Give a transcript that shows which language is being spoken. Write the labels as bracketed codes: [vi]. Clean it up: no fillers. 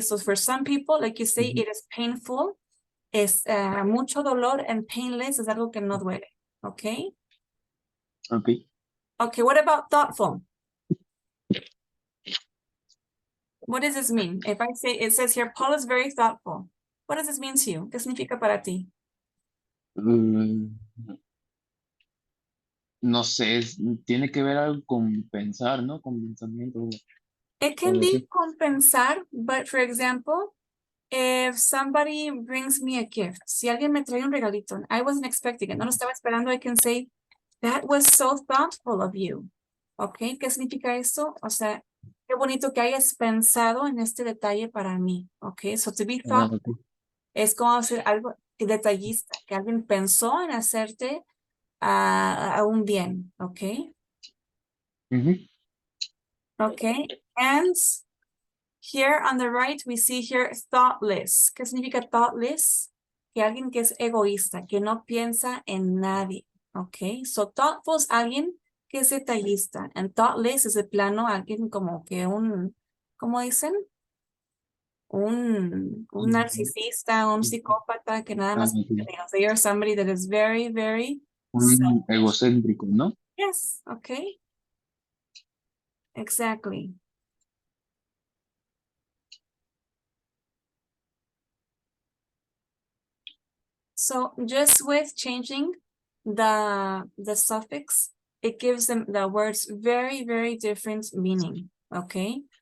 [en] So for some people, like you say, it is painful. [es] Es mucho dolor, and painless es algo que no duele, okay? [en] Okay. Okay, what about thoughtful? What does this mean? If I say, it says here, Paul is very thoughtful. What does this mean to you? [es] ¿Qué significa para ti? No sé, tiene que ver algo con pensar, ¿no? Con pensamiento. [en] It can [es] algo [en] be [es] así. [en] compensar, but for example, if somebody brings me a gift, [es] si alguien me trae un regalito, [en] and I wasn't expecting it, [es] no lo estaba esperando, [en] I can say, that was so thoughtful of you. Okay, [es] ¿qué significa eso? O sea, Qué bonito que hayas pensado en este detalle para mí. [en] Ok, so to be Ah, thoughtful ok. [es] es como hacer algo detallista, que alguien pensó en hacerte a un bien. [en] Ok, Ujú. ok. And here on the right, we see here thoughtless. [es] ¿Qué significa thoughtless? Que alguien que es egoísta, que no piensa en nadie. Ok, so thoughtful es alguien que es detallista. And thoughtless es de plano alguien como que ¿cómo dicen? Un narcisista, un psicópata que nada Ah, más, [en] ok. they are somebody that is very, very [es] Un egocéntrico, ¿no? [en] yes, okay, exactly. So just with changing the suffix, it gives them the words very, very different meaning, okay?